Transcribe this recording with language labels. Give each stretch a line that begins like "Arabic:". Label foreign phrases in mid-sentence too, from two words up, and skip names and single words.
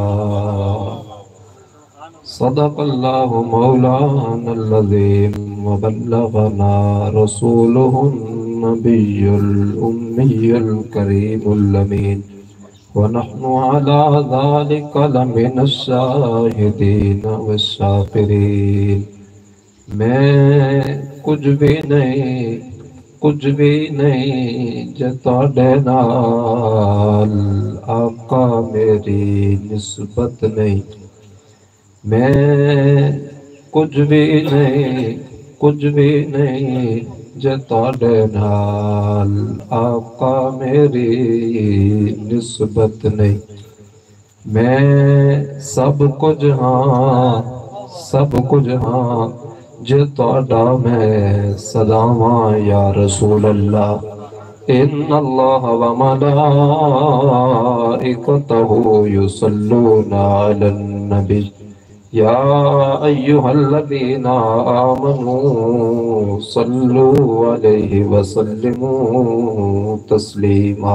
Arabic: صدق الله مولانا العظيم وبلغنا رسوله النبي الأمي الكريم الأمين ونحن على ذلك لمن الشاهدين والشاكرين.
Punjabi: میں کچھ بھی نہیں جو تواڈے نال آقا میری نسبت نہیں. میں کچھ بھی نہیں جو تواڈے نال آقا میری نسبت نہیں. میں سب کچھ ہاں جو تواڈا میں سلاواں
Arabic: یا رسول اللہ. ان اللہ وملائکتہ یصلون علی النبی یا ایہا الذین آمنوا صلوا علیہ وسلموا تسلیما.